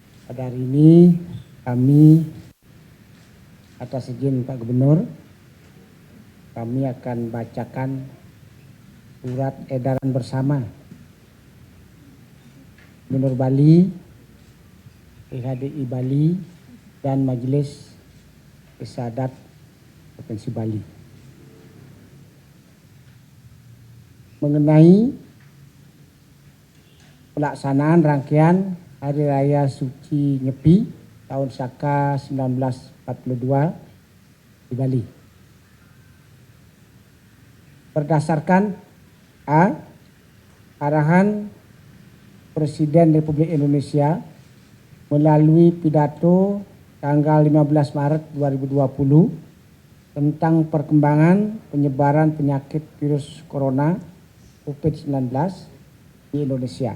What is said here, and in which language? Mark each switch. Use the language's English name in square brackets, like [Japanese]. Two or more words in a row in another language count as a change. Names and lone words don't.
[Indonesian] Pada hari ini kami atas izin Pak Gubernur, kami akan bacakan surat edaran bersama Gubernur Bali, PHDI Bali, dan Majelis Isyadat Provinsi Bali mengenai pelaksanaan rangkaian Hari Raya Suci Nyepi tahun Saka 1942 di Bali. Berdasarkan arahan Presiden Republik Indonesia melalui pidato tanggal 15 Maret 2020 tentang perkembangan penyebaran penyakit virus corona COVID-19 di Indonesia.